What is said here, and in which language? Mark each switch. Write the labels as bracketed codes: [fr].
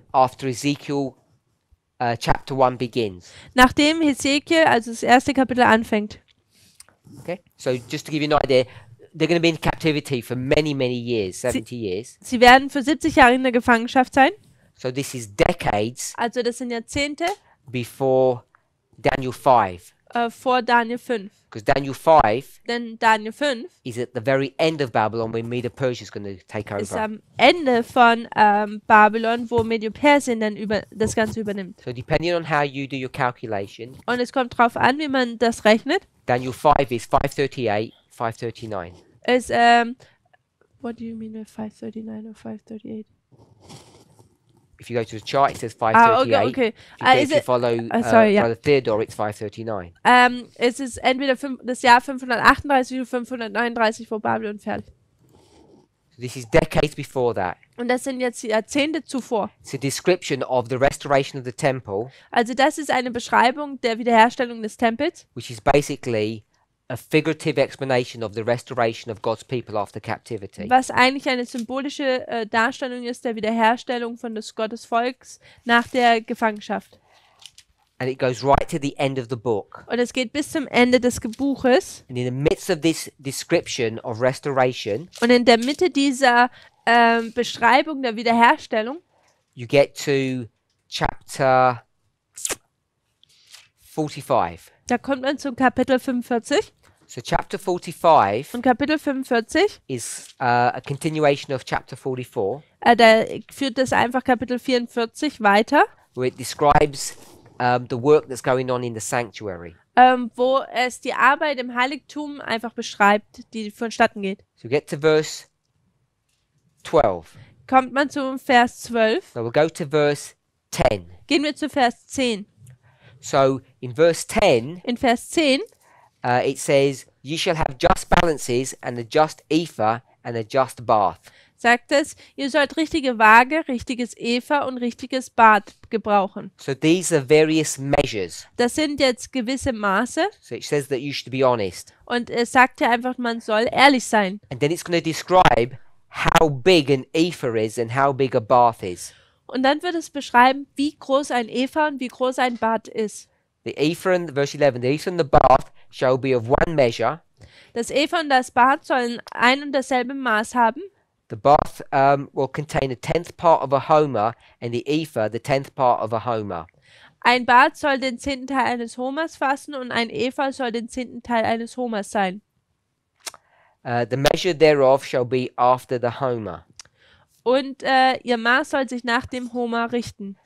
[en] after Ezekiel chapter 1 begins. [de] nachdem Hesekiel, also das erste Kapitel anfängt. [en] Okay? So just to give you an idea, they're going to be in captivity for many, many years, 70 years. [de] Sie werden für 70 Jahre in der Gefangenschaft sein. [en] So this is decades [de] Also das sind Jahrzehnte [en] before Daniel 5. [de] vor Daniel 5. [en] Because Daniel 5 [de] Denn Daniel 5 [en] is at the very end of Babylon when Medo-Persia is going to take [de] ist [en] over. [de] am Ende von Babylon, wo Medo-Persien dann das Ganze übernimmt. [en] So depending on how you do your calculation, [de] Und es kommt drauf an, wie man das rechnet. [en] Daniel 5 is 538, 539. Ist, what do you mean with 539 or 538? If you go to the chart, it says Ah, 538. okay. If you follow sorry, yeah. Brother Theodore, it's 539. [de] Es ist entweder das Jahr 538 oder 539 vor Babylon fertig. [en] So this is decades before that. [de] Und das sind jetzt Jahrzehnte zuvor. [en] It's a description of the restoration of the temple, [de] Also das ist eine Beschreibung der Wiederherstellung des Tempels, [en] which is basically a figurative explanation of the restoration of God's people after captivity. [de] was eigentlich eine symbolische Darstellung ist der Wiederherstellung von des Gottes Volks nach der Gefangenschaft. [en] And it goes right to the end of the book. [de] Und es geht bis zum Ende des Buches. [en] And in the midst of this description of restoration, [de] Und in der Mitte dieser Beschreibung der Wiederherstellung [en] you get to chapter 45. [de] da kommt man zum Kapitel 45. [en] So chapter 45 [de] Und Kapitel 45, [en] is a continuation of chapter 44, [de] da führt das einfach Kapitel 44 weiter, [en] where it describes the work that's going on in the sanctuary. [de] wo es die Arbeit im Heiligtum einfach beschreibt, die vonstatten geht. [en] So we get to verse 12. [de] Kommt man zum Vers 12, [en] So we'll go to verse 10. [de] gehen wir zu Vers 10. [en] So in verse 10, [de] In Vers 10 [en] it says, "Ye shall have just balances and a just ephah and a just bath." [de] sagt es, ihr sollt richtige Waage, richtiges Epha und richtiges Bad gebrauchen. [en] So these are various measures. [de] Das sind jetzt gewisse Maße [en] So it says that you should be honest. [de] und es sagt ja einfach, man soll ehrlich sein. [en] And then it's going to describe how big an ephah is and how big a bath is. [de] Und dann wird es beschreiben, wie groß ein Epha und wie groß ein Bad ist. [en] The ephah and verse 11, the ephah and the bath shall be of one measure. [de] Das Epha und das Bad sollen ein und dasselbe Maß haben. [en] The bath will contain a 10th part of a homer, and the ephah the 10th part of a homer. [de] Ein Bad soll den 10. Teil eines Homers fassen und ein Epha soll den 10. Teil eines Homers sein. [en] The measure thereof shall be after the homer. [de] Und ihr Maß soll sich nach dem Homer richten.